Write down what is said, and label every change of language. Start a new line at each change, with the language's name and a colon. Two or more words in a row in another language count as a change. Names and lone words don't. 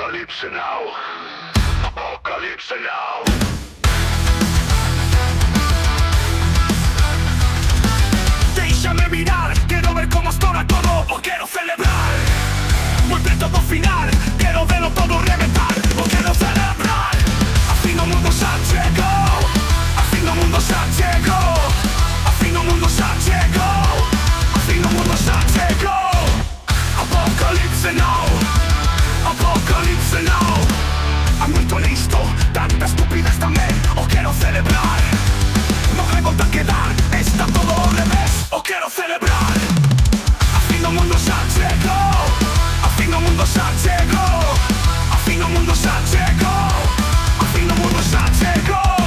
Spanish: Apocalipse now. Apocalipse now. Déjame mirar, quiero ver cómo estoy todo, o quiero celebrar. Vuelve todo final, quiero verlo todo reventar, o quiero celebrar.
Galician: A fin do mundo xa chegou, a fin do mundo xa chegou, a fin do mundo xa chegou, a fin do mundo xa chegou. Apocalipse now, Apocalipse now. Há muito listo, tanta estupidez tamén, o quero celebrar. No hay volta a quedar, está todo ao revés, o quero celebrar. A fin do mundo xa chegou, a fin do mundo xa chegou, a fin do mundo xa chegou, a fin do mundo xa chegou.